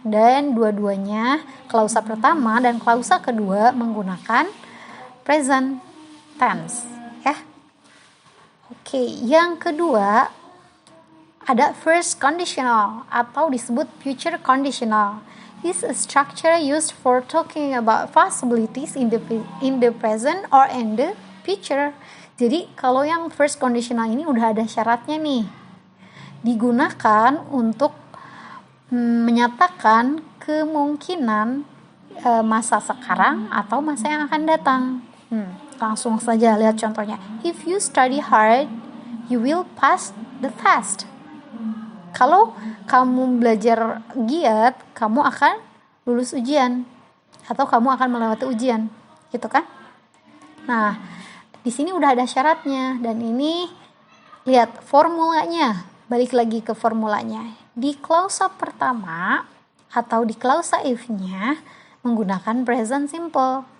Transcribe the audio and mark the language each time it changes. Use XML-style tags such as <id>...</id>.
<id>Dan dua-duanya, klausa pertama dan klausa kedua menggunakan present tense ya. Oke, yang kedua ada first conditional atau disebut future conditional.</id> <en>Is a structure used for talking about possibilities in the present or in the future.</en> <id>Jadi kalau yang first conditional ini udah ada syaratnya nih, digunakan untuk menyatakan kemungkinan masa sekarang atau masa yang akan datang. Langsung saja lihat contohnya.</id> <en>If you study hard, you will pass the test.</en> <id>Kalau kamu belajar giat, kamu akan lulus ujian atau kamu akan melewati ujian, gitu kan? Nah, di sini udah ada syaratnya dan ini lihat formulanya. Balik lagi ke formulanya. Di klausa pertama atau di klausa if-nya menggunakan present simple</id>